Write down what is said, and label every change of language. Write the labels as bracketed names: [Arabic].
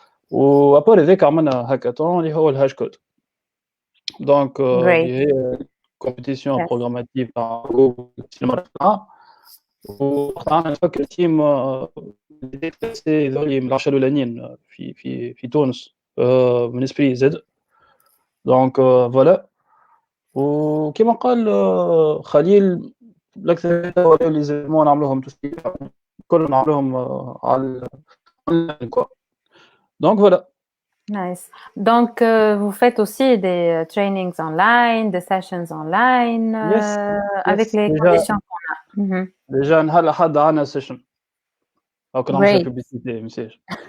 [Arabic] وابار ذاك عملنا هاكاثون اللي هو الهاش كود. دونك هي كومبيتيسيون بروغراماتيف تاع جوجل المره وقطعنا نفكر تيم ديتاسي ذولي من 10 الاولانيين في تونس من اسبري زد. دونك فوالا وكما قال خليل الاكثر ولا لي زيمون نعملوهم كلهم نعملوهم على [French] donc voilà. [English] Nice. [French] Donc vous faites aussi des trainings online, des sessions online avec les conditions qu'on a. Déjà [Arabic] نهار حد عنا session. أو كنا نعمل [French] publicité message.